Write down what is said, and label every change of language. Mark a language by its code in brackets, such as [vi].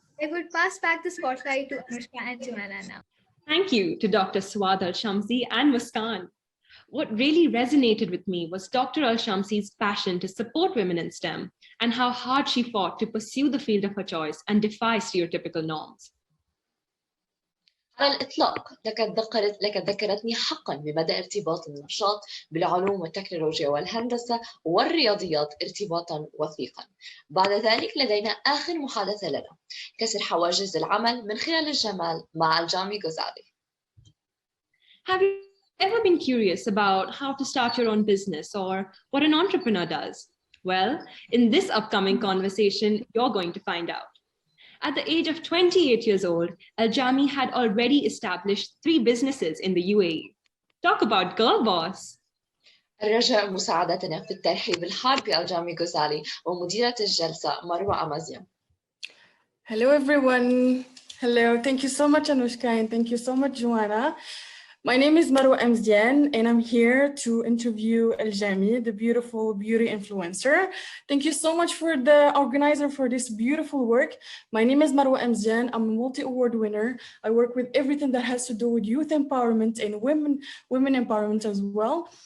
[en] I would pass back the spotlight to Anushka and Joanna now. Thank you to Dr. Swad Al-Shamsi and Muskan. What really resonated with me was Dr. Al-Shamsi's passion to support women in STEM and how hard she fought to pursue the field of her choice and defy stereotypical norms. [ar] على الإطلاق لقد ذكرتني حقا بمدى ارتباط النشاط بالعلوم والتكنولوجيا والهندسة والرياضيات ارتباطا وثيقا. بعد ذلك لدينا آخر محادثة لنا، كسر حواجز العمل من خلال الجمال مع الجامي غزالي. [en] Have you ever been curious about how to start your own business or what an entrepreneur does? Well, in this upcoming conversation, you're going to find out. At the age of 28 years old, Al-Jami had already established 3 businesses in the UAE. Talk about girl boss. [ar] الرجاء مساعدتنا في الترحيب الحار بالجامي غزالي ومديرة الجلسة مروة أمازيان. [en] Hello everyone. Hello. Thank you so much Anushka and thank you so much Joanna. My name is Marwa Amzian and I'm here to interview Al-Jami, the beautiful beauty influencer. Thank you so much for the organizer for this beautiful work. My name is Marwa Amzian. I'm a multi-award winner. I work with everything that has to do with youth empowerment and women empowerment as well.